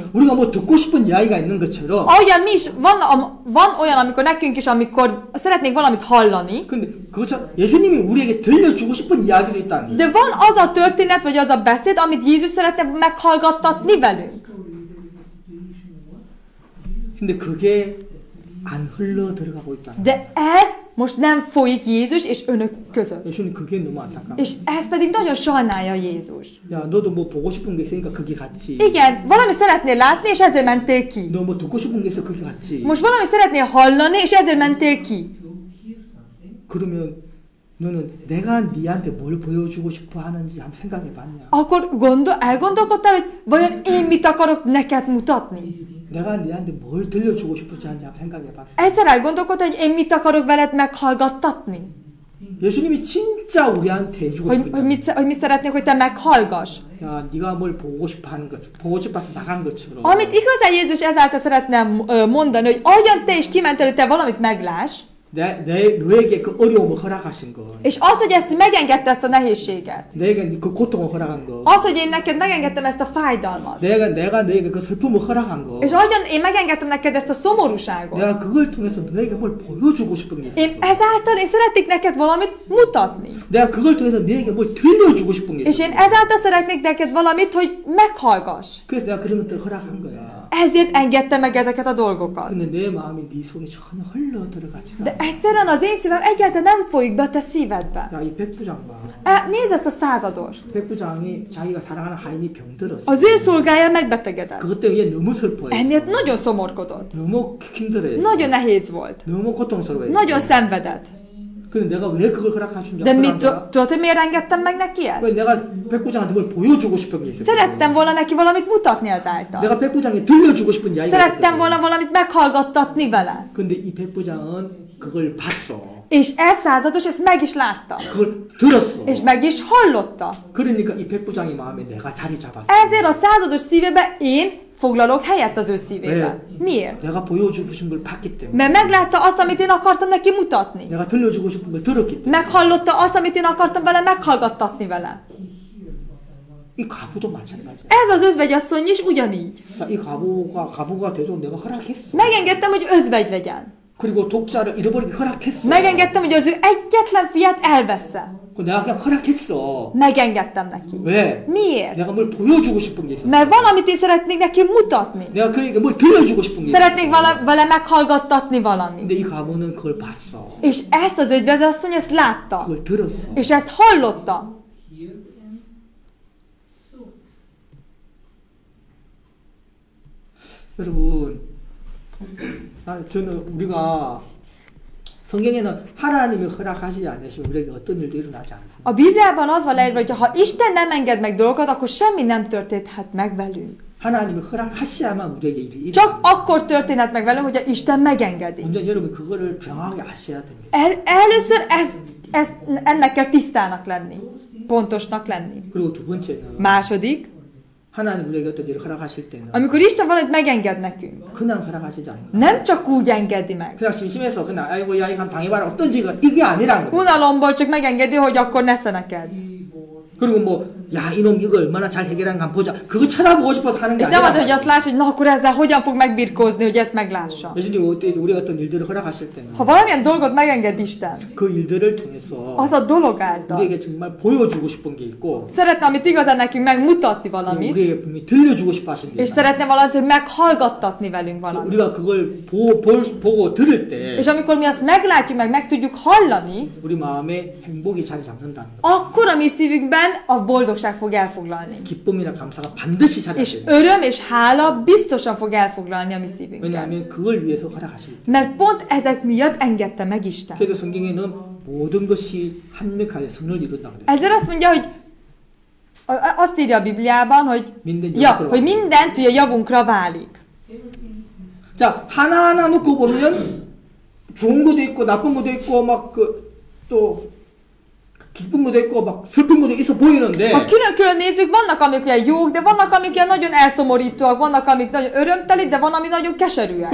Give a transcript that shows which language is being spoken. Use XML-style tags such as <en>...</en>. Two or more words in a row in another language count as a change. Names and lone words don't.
<ko>우리가 뭐 듣고 싶은 이야기가 있는 것처럼</ko> <hu>Ahogyan mi is, van olyan, amikor nekünk is, amikor szeretnénk valamit hallani,</hu> <ko>근데 그것처럼 예수님이 우리에게 들려주고 싶은 이야기도 있다는 거야.</ko> <hu>de van az a történet, vagy az a beszéd, amit Jézus szeretne meghallgattatni velünk.</hu> <ko>근데 그게 안 흘러 들어가고 있다는 거야.</ko> <hu>De ez most nem folyik Jézus és önök között.</hu> <ko>예수님 그게 너무 안타까워.</ko> <hu>És ez pedig nagyon sajnálja Jézus.</hu> <ko>야, 너도 뭐 보고 싶은 게 있으니까 거기 갔지.</ko> <hu>Igen, valami szeretnél látni, és ezért mentél ki.</hu> <ko>너 뭐 듣고 싶은 게 있어 거기 갔지.</ko> <hu>Most valami szeretnél hallani, és ezért mentél ki.</hu> <ko>그러면 너는 내가 네한테 뭘 보여주고 싶어 하는지 한번 생각해 봤냐?</ko> <hu>Akkor elgondolkodtál, hogy vajon én mit akarok neked mutatni?</hu> <ko>내가 네한테 뭘 들려주고 싶은지 한번 생각해 봤어.</ko> <hu>Egyszer elgondolkodtál, hogy én mit akarok veled meghallgattatni?</hu> <ko>예수님이 진짜 우리한테 해주고 싶은</ko> <hu>Hogy mit szeretnék, hogy te meghallgass?</hu> <ko>야, 네가 뭘 보고 싶어 하는 것, 보고 싶어서 나간 것처럼.</ko> <hu>Amit igazán Jézus ezáltal szeretne mondani, hogy ahogyan te is kimentél, hogy te valamit megláss,</hu> <ko>너에게 그 어려움을 허락하신 거.</ko> <hu>és az, hogy ezt megengedte ezt a nehézséget,</hu> <ko>내가 그 고통을 허락한 거.</ko> <hu>az, hogy én neked megengedtem ezt a fájdalmat,</hu> <ko>내가 너에게 그 슬픔을 허락한 거.</ko> <hu>és ahogyan én megengedtem neked ezt a szomorúságot,</hu> <ko>내가 그걸 통해서 너에게 뭘 보여주고 싶은 게 있어.</ko> <hu>én ezáltal én szeretnék neked valamit mutatni.</hu> <ko>내가 그걸 통해서 너에게 뭘 들려주고 싶은 게</ko> <hu>És</hu> <ko>있어.</ko> <hu>én ezáltal szeretnék neked valamit, hogy meghallgass.</hu> <ko>그래서 내가 그런 것들을 허락한 거야.</ko> <hu>Ezért engedte meg ezeket a dolgokat.</hu> <ko>근데 내 마음이 네 속에 전혀 흘러 들어가지가.</ko> <hu>De egyszerűen az én szívem egyáltalán nem folyik be a te szívedbe.</hu> <ko>야, 이 백부장 봐.</ko> <hu>Nézd ezt a századost.</hu> <ko>백부장이 자기가 사랑하는 하인이 병들었어.</ko> <hu>Az ő szolgája megbetegedett.</hu> <ko>그것 때문에 얘 너무 슬퍼했어.</ko> <hu>Emiatt nagyon szomorkodott.</hu> <ko>너무 힘들어했어.</ko> <hu>Nagyon nehéz volt.</hu> <ko>너무 고통스러워했어.</ko> <hu>Nagyon szenvedett.</hu> <ko>근데 내가 왜 그걸 허락하신 줄</ko> <hu>De mit</hu> <ko>알아?</ko> <hu>tudod, hogy miért engedtem meg neki</hu> <ko>왜</ko> <hu>ezt?</hu> <ko>내가 백부장한테 뭘 보여주고 싶은 게 있어.</ko> <hu>Szerettem volna neki valamit mutatni ezáltal.</hu> <ko>내가 백부장에 들려주고 싶은 이야기가</ko> <hu>Szerettem</hu> <ko>있거든.</ko> <hu>volna valamit meghallgattatni vele.</hu> <ko>근데 이 백부장은 그걸 봤어.</ko> <hu>És ez százados ezt meg is látta.</hu> <ko>그걸 들었어.</ko> <hu>És meg is hallotta.</hu> <ko>그러니까 이 백부장의 마음에 내가 자리 잡았어.</ko> <hu>Ezért a százados szívébe én foglalok helyet az ő szívébe. Miért?</hu> <ko>내가 보여주고 싶은 걸 봤기 때문에.</ko> <hu>Mert meglátta azt, amit én akartam neki mutatni.</hu> <ko>내가 들려주고 싶은 걸 들었기 때문에.</ko> <hu>Meghallotta azt, amit én akartam vele meghallgattatni vele.</hu> <ko>이 과부도 마찬가지야.</ko> <hu>Ez az özvegyasszony is ugyanígy.</hu> <ko>이 과부가 돼도 내가 허락했어.</ko> <hu>Megengedtem, hogy özvegy legyen.</hu> <ko>그리고 독자를 잃어버리기 허락했어.</ko> <hu>Megengedtem, hogy az ő egyetlen fiát elvessze.</hu> <ko>내가 그냥 허락했어.</ko> <hu>Megengedtem neki.</hu> <ko>왜?</ko> <hu>Miért?</hu> <ko>내가 뭘 보여주고 싶은 게 있어.</ko> <hu>Mert valamit én szeretnék neki mutatni.</hu> <ko>내가 그에게 뭘 들려주고 싶은 게 있어.</ko> <hu>Szeretnék vele meghallgattatni valamit.</hu> <ko>근데 이 과부는 그걸 봤어.</ko> <hu>És ezt az özvegyasszony ezt látta.</hu> <ko>그걸 들었어.</ko> <hu>És ezt hallotta.</hu> <ko>여러분, 저는 우리가 성경에는 하나님이 허락하시지 않으시면 우리에게 어떤 일도 일어나지 않습니다.</ko> <hu>A Bibliában az van leírva, hogy ha Isten nem enged meg dolgokat, akkor semmi nem történhet meg velünk.</hu> <ko>하나님이 허락하셔야만 우리에게 일이</ko> <hu>Csak akkor történhet meg velünk, hogyha Isten megengedi.</hu> <ko>먼저 여러분 그거를 명확히 아셔야 됩니다.</ko> <hu>Először ennek kell tisztának lenni. Pontosnak lenni.</hu> <ko>그리고 두 번째는</ko> <hu>Második,</hu> <ko>하나님 우리에게 어떤 일을 허락하실 때는</ko> <hu>amikor Isten valamit megenged nekünk,</hu> <ko>그냥 허락하시지 않는 거예요.</ko> <hu>nem csak úgy engedi meg.</hu> <ko>그냥 심심해서 그냥 아이고 야 이거 당해봐라 어떤 지가 이게 아니라는 거예요.</ko> <hu>Unalomból csak megengedi, hogy akkor nesze neked.</hu> <ko>그리고 뭐 야 이놈 이거 얼마나 잘 해결하는가 한번 보자. 그거 찾아보고 싶어서 하는 게</ko> <hu>És nem az, hogy</hu> <ko>아니라</ko> <hu>azt láss, hogy na akkor ezzel hogyan fog megbirkózni, hogy ezt meglássa.</hu> <ko>예수님 우리가 어떤 일들을 허락하실 때는</ko> <hu>Ha valamilyen dolgot megenged Isten,</hu> <ko>그 일들을 통해서</ko> <hu>az a dolog által</hu> <ko>우리에게 정말 보여주고 싶은 게 있고</ko> <hu>szeretne, amit igazán nekünk megmutatni valamit,</hu> <ko>우리에게 분명히 들려주고 싶어 하신 게</ko> <hu>és</hu> <ko>있어요.</ko> <hu>szeretne valamit, hogy meghallgattatni velünk valamit.</hu> <ko>우리가 그걸 보고 들을 때</ko> <hu>És amikor mi azt meglátjuk, meg tudjuk hallani,</hu> <ko>우리 마음에 행복이 자리 잡는다는 거.</ko> <hu>akkor a mi szívünkben Isten a boldogság fog elfoglalni.</hu> <ko>기쁨이나 감사가 반드시 찾아야</ko> <hu>És</hu> <ko>돼요.</ko> <hu>öröm és hála biztosan fog elfoglalni a mi szívünket.</hu> <ko>왜냐하면 그걸 위해서 허락하시기 때문에.</ko> <hu>Mert pont ezek miatt engedte meg Isten.</hu> <ko>그래서 성경에는 모든 것이 합력하여 선을 이룬다 그래요.</ko> <hu>Ezzel azt mondja, hogy azt írja a Bibliában, hogy, minden ja, javukra hogy mindent ugye javunkra válik.</hu> <ko>자, 하나하나 놓고 보면 좋은 것도 있고 나쁜 것도 있고 막 또 기쁜 것도 있고 막 슬픈 것도 있어 보이는데</ko> <hu>Ha külön-külön nézzük, vannak amik ugye jók, de vannak amik ugye nagyon elszomorítóak, vannak amik nagyon örömteli, de van ami nagyon keserűek.</hu>